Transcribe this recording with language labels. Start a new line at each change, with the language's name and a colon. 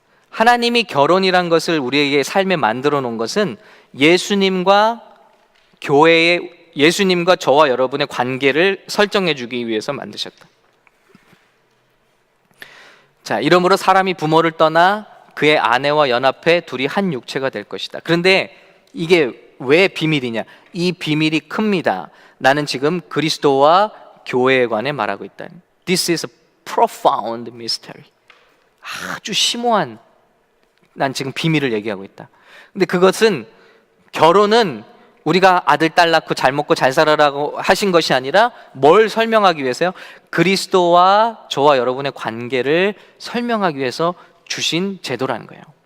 Korean: 하나님이 결혼이란 것을 우리에게 삶에 만들어 놓은 것은 예수님과 저와 여러분의 관계를 설정해 주기 위해서 만드셨다. 자, 이러므로 사람이 부모를 떠나 그의 아내와 연합해 둘이 한 육체가 될 것이다. 그런데 이게 왜 비밀이냐? 이 비밀이 큽니다. 나는 지금 그리스도와 교회에 관해 말하고 있다.
English: This is a profound mystery.
Korean: 아주 심오한, 난 지금 비밀을 얘기하고 있다. 근데 그것은, 결혼은 우리가 아들 딸 낳고 잘 먹고 잘 살아라고 하신 것이 아니라 뭘 설명하기 위해서요? 그리스도와 저와 여러분의 관계를 설명하기 위해서 주신 제도라는 거예요.